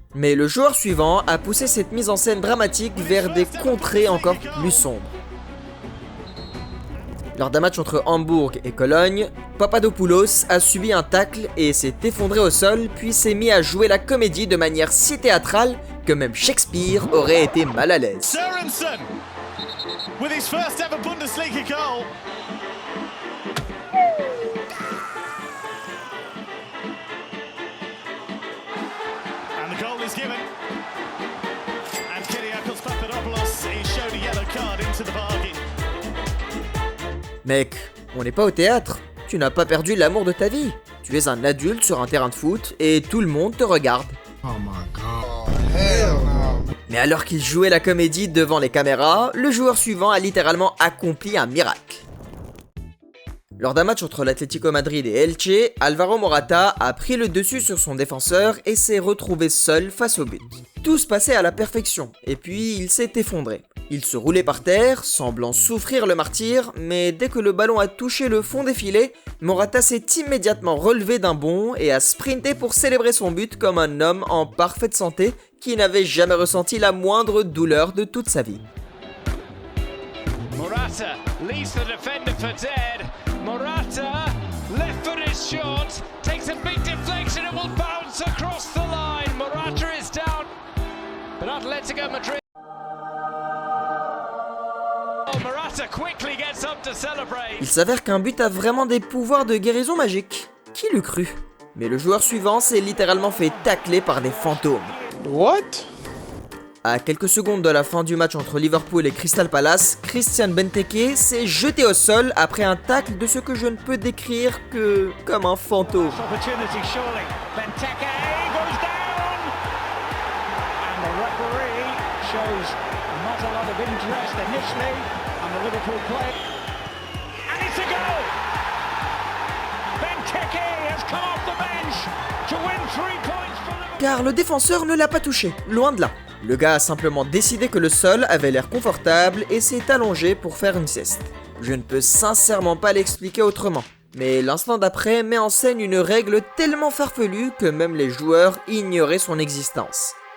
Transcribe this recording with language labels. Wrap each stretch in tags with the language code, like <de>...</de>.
<fr>Mais le joueur suivant a poussé cette mise en scène dramatique vers des contrées encore plus sombres. Lors d'un match entre Hambourg et Cologne, Papadopoulos a subi un tacle et s'est effondré au sol, puis s'est mis à jouer la comédie de manière si théâtrale que même Shakespeare aurait été mal à l'aise.</fr> <en>Sørensen, with his first ever Bundesliga goal. And the goal is given. And Kyriakos Papadopoulos is showed a yellow card into the bargain.</en> <fr>Mec, on n'est pas au théâtre. Tu n'as pas perdu l'amour de ta vie. Tu es un adulte sur un terrain de foot et tout le monde te regarde.</fr> <en>Oh my god. Hell no.</en> <fr>Mais alors qu'il jouait la comédie devant les caméras, le joueur suivant a littéralement accompli un miracle. Lors d'un match entre l'Atlético Madrid et Elche, Alvaro Morata a pris le dessus sur son défenseur et s'est retrouvé seul face au but. Tout se passait à la perfection, et puis il s'est effondré. Il se roulait par terre, semblant souffrir le martyre, mais dès que le ballon a touché le fond des filets, Morata s'est immédiatement relevé d'un bond et a sprinté pour célébrer son but comme un homme en parfaite santé qui n'avait jamais ressenti la moindre douleur de toute sa vie.</fr> <en>Morata leaves the defender for dead. Morata, left foot is short, takes a big deflection and will bounce across the line. Morata is down, but Atletico Madrid. Oh, Morata quickly gets up to celebrate.</en> <fr>Il s'avère qu'un but a vraiment des pouvoirs de guérison magique. Qui l'eût cru? Mais le joueur suivant s'est littéralement fait tacler par des fantômes.</fr> <en>What?</en> <fr>À quelques secondes de la fin du match entre Liverpool et Crystal Palace, Christian Benteke s'est jeté au sol après un tacle de ce que je ne peux décrire que comme un fantôme.</fr> <en>Opportunity surely. Benteke goes down. And the referee shows not a lot of interest initially on the Liverpool play. And it's a goal. Benteke has come off the bench to win 3 points for Liverpool.</en> <fr>Car le défenseur ne l'a pas touché, loin de là. Le gars a simplement décidé que le sol avait l'air confortable et s'est allongé pour faire une sieste. Je ne peux sincèrement pas l'expliquer autrement, mais l'instant d'après met en scène une règle tellement farfelue que même les joueurs ignoraient son existence.</fr>